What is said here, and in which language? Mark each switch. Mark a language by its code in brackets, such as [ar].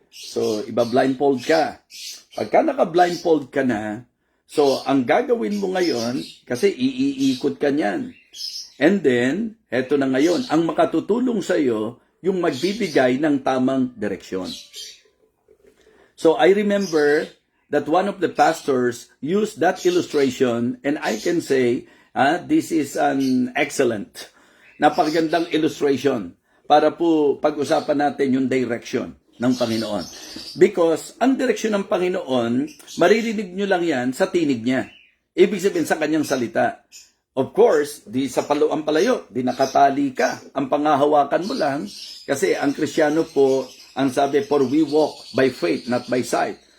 [tl] So, iba-blindfold ka. Pagka naka-blindfold ka na, so, ang gagawin mo ngayon, kasi iikot ka niyan. [en] And then, [tl] eto na ngayon, ang makatutulong sa iyo, yung magbibigay ng tamang direksyon. [en] So, I remember that one of the pastors used that illustration, and I can say, this is an excellent, [tl] napakagandang illustration para po pag-usapan natin yung direction ng Panginoon. [en] Because [tl] ang direksyon ng Panginoon, maririnig nyo lang yan sa tinig niya. Ibig sabihin sa kanyang salita. [en] Of course, [tl] di sa ang palayo, di nakatali ka. Ang pangahawakan mo lang, kasi ang Kristiyano po, ang sabi, [en] for we walk by faith, not by sight.